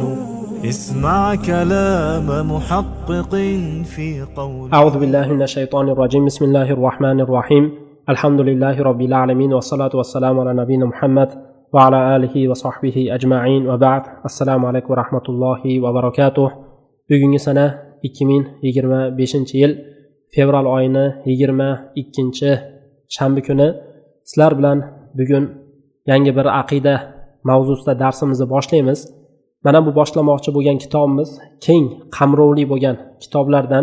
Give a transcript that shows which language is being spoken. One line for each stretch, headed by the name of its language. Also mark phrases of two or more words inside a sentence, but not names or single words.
Arabic: اسمع كلام محقق في قول. أعوذ بالله من الشيطان الرجيم. بسم الله الرحمن الرحيم. الحمد لله رب العالمين والصلاة والسلام على نبينا محمد وعلى آله وصحبه أجمعين وبعد. السلام عليكم ورحمة الله وبركاته.
Uzbek: Bugungi sana 2025-yil fevral oyini 22-shanba kuni sizlar bilan bugun yangi bir aqida mavzusida darsimizni boshlaymiz. Mana bu boshlamoqchi bo'lgan kitobimiz keng qamrovli bo'lgan kitoblardan.